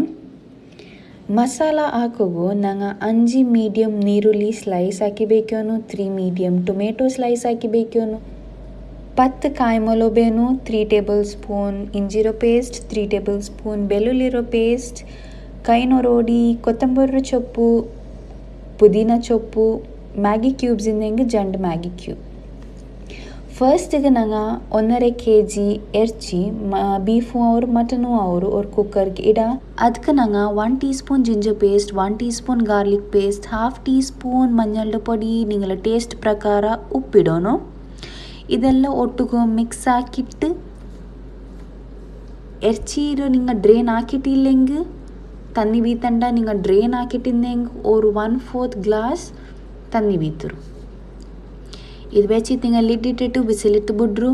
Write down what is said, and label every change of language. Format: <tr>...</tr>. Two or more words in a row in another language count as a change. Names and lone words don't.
<kfa>ಮಸಾಲ ಹಾಕೋಗು ನಂಗೆ 5 ಮೀಡಿಯಮ್ ನೀರುಳ್ಳಿ ಸ್ಲೈಸ್ ಹಾಕಿಬೇಕೇನು, 3 ಮೀಡಿಯಮ್ ಟೊಮೆಟೊ ಸ್ಲೈಸ್ ಹಾಕಿಬೇಕೇನು, 10 ಕಾಯಿಮೊಲೋ ಬೇನು, 3</kfa> <en>table spoon</en> <kfa>ಇಂಜಿರೋ ಪೇಸ್ಟ್, 3</kfa> <en>table spoon</en> <kfa>ಬೆಳ್ಳುಳ್ಳಿರೋ ಪೇಸ್ಟ್, ಕೈನೊರೋಡಿ, ಕೊತ್ತಂಬರಿ ಚೊಪ್ಪು, ಪುದೀನ ಚೊಪ್ಪು, ಮ್ಯಾಗಿ ಕ್ಯೂಬ್ಸ್ ಇಂದಂಗೆ ಜಂಡ್ ಮ್ಯಾಗಿ ಕ್ಯೂಬ್. ಫಸ್ಟಿಗೆ ನಂಗೆ 1.5 kg ಎರ್ಚಿ ಬೀಫು ಅವ್ರು ಮಟನು ಅವರು ಕುಕ್ಕರ್ಗೆ ಇಡ. ಅದಕ್ಕೆ ನಂಗೆ 1</kfa> <en>tea spoon ginger paste,</en> <kfa>1</kfa> <en>tea spoon garlic paste,</en> <kfa>1/2</kfa> <en>tea spoon</en> <kfa>ಮಂಜಳ ಪೊಡಿ, ನಿಂಗಳ ಟೇಸ್ಟ್ ಪ್ರಕಾರ ಉಪ್ಪಿಡೋನು. ಇದೆಲ್ಲ ಒಟ್ಟಿಗೆ ಮಿಕ್ಸ್ ಹಾಕಿಟ್ಟು ಎರ್ಚೀರು ನಿಂಗೆ ಡ್ರೈನ್ ಹಾಕಿಟ್ಟಿಲ್ಲೆಂಗೆ ತನ್ನಿ ಬೀತಂಡ ನಿಂಗೆ ಡ್ರೈನ್ ಹಾಕಿಟ್ಟಿಂದೆಂಗೆ ಅವ್ರು 1/4 ಗ್ಲಾಸ್ ತನ್ನಿ ಬೀತರು. ಇದು ಬೆಚ್ಚಿ ತಿಂಗ ಲಿಡ್ ಇಟ್ಟಿಟ್ಟು ಬಿಸಿಲಿಟ್ಟು ಬಿಡ್ರು.</kfa>